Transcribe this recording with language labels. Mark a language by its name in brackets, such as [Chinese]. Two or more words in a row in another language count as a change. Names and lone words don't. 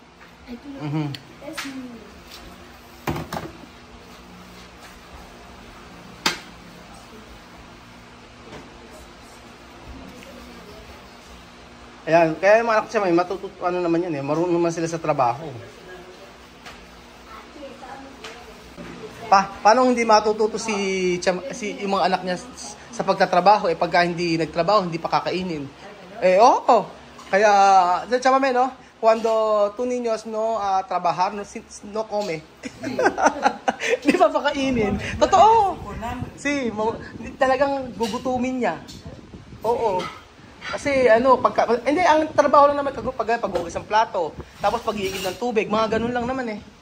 [Filipino] Ayan, kaya yung mga anak siya may naman yan eh, marunong naman sila sa trabaho. Paano hindi matututo yung mga anak niya sa pagtatrabaho eh, pagka hindi nagtrabaho, hindi pa kakainin. Oo. Kaya, chama men, no? [Spanish] Cuando tu niños no trabajar, no come. [Filipino] Hindi pa pakainin. Totoo. Talagang gugutumin niya. Oo. Kasi hindi, ang trabaho lang naman paghugas ng plato, tapos pag-iigib ng tubig, mga ganun lang naman eh.